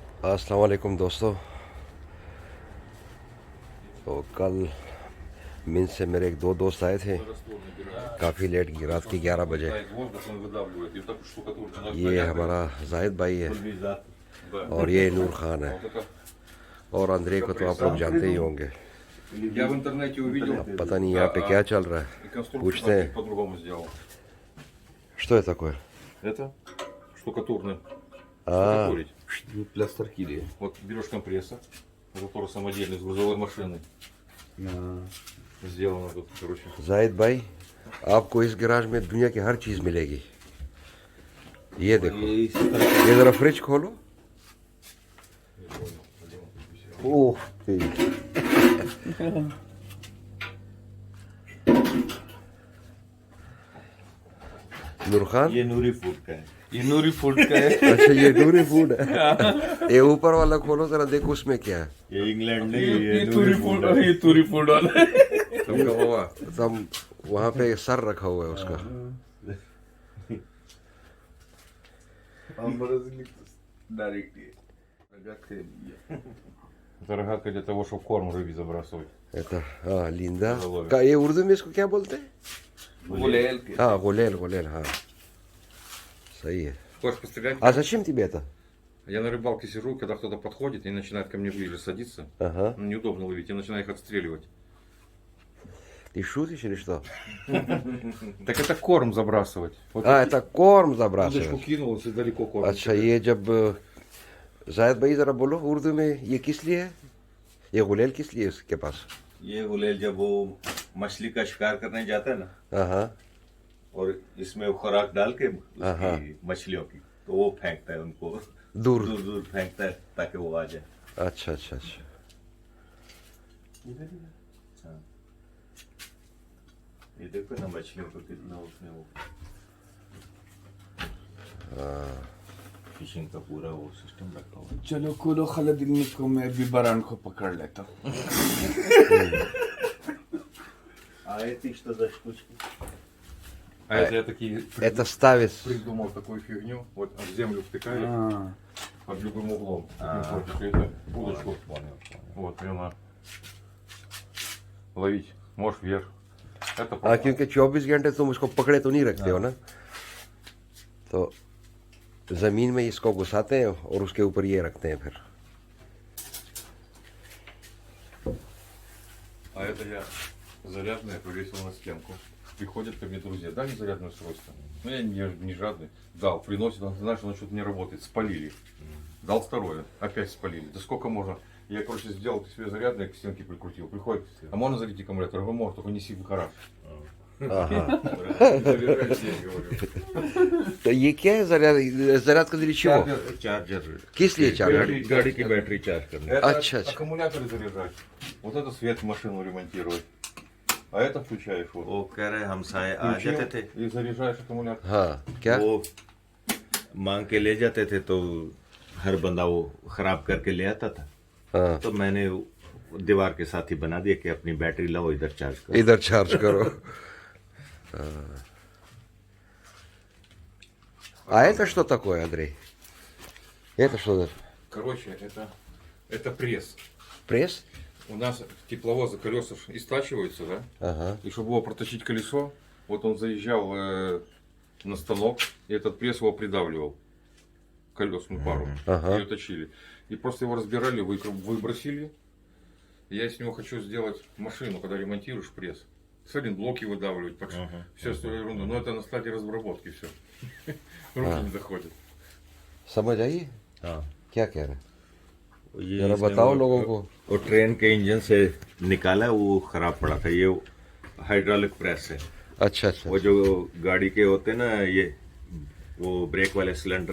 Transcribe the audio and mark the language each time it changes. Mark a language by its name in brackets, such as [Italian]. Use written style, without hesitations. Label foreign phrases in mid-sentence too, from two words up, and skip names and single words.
[Hindi] अस्सलाम वालेकुम दोस्तों। तो कल मिन से मेरे एक दो दोस्त आए थे काफ़ी लेट की रात के 11 बजे। ये हमारा जाहिद भाई है और ये नूर खान है और अंद्रे को तो आप लोग जानते ही होंगे। [Russian] Я в интернете увидел. [Hindi] अब पता नहीं यहाँ पे क्या चल रहा [Russian] И [Hindi] है, [Russian] конструкцию [Hindi] पूछते हैं [Russian] по-другому сделал. что это такое। Это штукатурный. А, Штукатурить. Для старкили. Вот берешь компрессор, который самодельный с грузовой машины. Сделано тут, короче. [Hindi] जाहिद भाई आपको इस गैराज में दुनिया की हर चीज़ मिलेगी। ये देखो, ये ज़रा फ्रिज खोलो। ओह नूर खान, ये नूरी फूड का है। ये नूरी फूड का है। अच्छा ये नूरी फूड है। ये ऊपर वाला खोलो जरा, देखो उसमें क्या है। ये इंग्लैंड नहीं है, ये तुरी फूड, ये तुरी फूड वाला है। तुमका बाबा तब वहाँ पे सर रखा हुआ है उसका। [Russian] Это рогатка для того, чтобы корм рыбе забрасывать. [Hindi] Это लिंदा का, ये उर्दू में इसको क्या बोलते हैं? [Russian] Гуляй. [Hindi] हाँ गुलेल, गुलेल, हाँ सही है। [Russian] Хочешь пострелять? А зачем тебе это? Я на рыбалке сижу, когда кто-то подходит и начинает ко мне ближе садиться. Ага. Неудобно ловить, я начинаю их отстреливать. Ты шутишь или что? Так это корм забрасывать. Вот Это корм удочку забрасывать। кинул, если далеко корм. [Hindi] अच्छा ये जब जायद भाई जरा बोलो उर्दू में, ये किस लिए है? ये गुलेल किस लिए है उसके पास? ये गुलेल जब वो मछली का शिकार करने जाता है ना, हाँ और इसमें वो खुराक डाल के हाँ। उसकी मछलियों की, तो वो फेंकता है उनको दूर। दूर दूर फेंकता है ताकि वो आ जाए। अच्छा अच्छा अच्छा। हाँ। ये देखो ना मछलियों को कितना उसने वो फिशिंग का पूरा वो सिस्टम रखा हुआ है। चलो खोलो खालिद को, मैं भी बरान को पकड़ लेता हूँ। आए तीस तो दस कुछ [Russian] А это я такие Это ставит. придумал такую фигню. Вот в землю втыкаешь [Hindi] हाँ, [Russian] под любым углом. Таким портиком, это удочку. Вот, прямо ловить. Можешь вверх. Это [Hindi] हाँ क्योंकि 24 घंटे तुम उसको पकड़े तो नहीं रखते हो ना, तो जमीन में इसको घुसाते हैं और उसके ऊपर ये रखते हैं फिर। [Russian] А это я зарядное повесил на стенку. Приходят ко мне друзья, дай мне зарядное устройство. Ну я не жадный. Дал, приносит, он, знаешь, оно что-то не работает. Спалили. Дал второе, опять спалили. Да сколько можно? Я, короче, сделал себе зарядное, к стенке прикрутил. Приходит, а можно зарядить аккумулятор? Я говорю, можно, только неси в гараж. [Hindi] हाँ [Russian] Заряжай здесь, говорю. [Hindi] तो ये क्या है, заряд का [Russian] для чего? [Hindi] चार्जर किस लिए चार्जर? गाड़ी की बैटरी चार्ज करने। [Russian] Это [Hindi] अच्छा, अच्छा. [Russian] аккумуляторы заряжать. Вот это свет в машину ремонтировать. А это включаешь вот. [Hindi] वो कह रहे हमसाए आ [Russian] Включил [Hindi] जाते थे, [Russian] и заряжаешь аккумулятор. [Hindi] हाँ क्या? वो मांग के ले जाते थे तो हर बंदा वो खराब करके ले आता था। हाँ तो मैंने दीवार के साथ ही बना दिया कि अपनी बैटरी लाओ इधर चार्ज करो। इधर चार्ज करो। [Russian] А это что такое, Андрей? Это что? Короче, это пресс. Пресс? У нас тепловозы колеса истачиваются, да? Ага. И чтобы его протащить колесо, вот он заезжал на станок, и этот пресс его придавливал. Колесную пару. Ага. Ее точили. И просто его разбирали, выбросили. И я из него хочу сделать машину, когда ремонтируешь пресс. Блоки выдавливать, все что ерунду. Но это на стадии разработки все. Руки не доходят. [Hindi] समझ आई? हाँ, क्या कह रहे हैं? ये जरा इसने बताओ वो- लोगों को। वो ट्रेन के इंजन से निकाला, वो खराब पड़ा था। ये हाइड्रोलिक प्रेस है। अच्छा अच्छा। वो जो गाड़ी के होते हैं ना, ये वो ब्रेक वाले सिलेंडर,